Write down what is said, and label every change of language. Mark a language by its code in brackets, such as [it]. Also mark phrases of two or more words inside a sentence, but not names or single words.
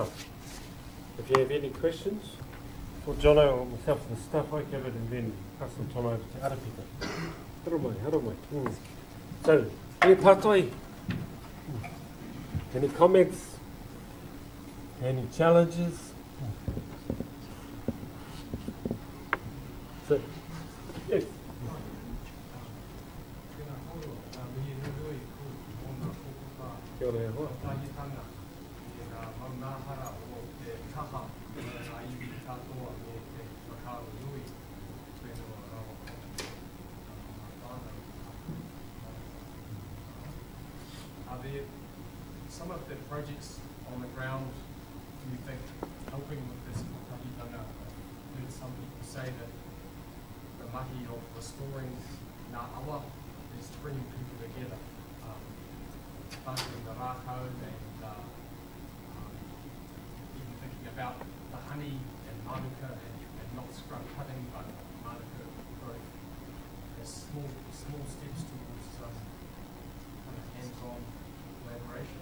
[en] If you have any questions for Jono or myself and the staff, I give it and then pass the time over to other people. Haramai. So, [mi] e pātoi, [en] any comments? Any challenges? So, yes. [mi] Kia ora e hoa. [en] Are there some of the projects on the ground, do you think, helping with this Kingitanga? I've heard some people say that the mahi of restoring [mi] ngā awa [en] is bringing people together. Funding the rākau and even thinking about the honey and manuka and not scrub cutting, but manuka growth as small steps towards kind of hands-on collaboration.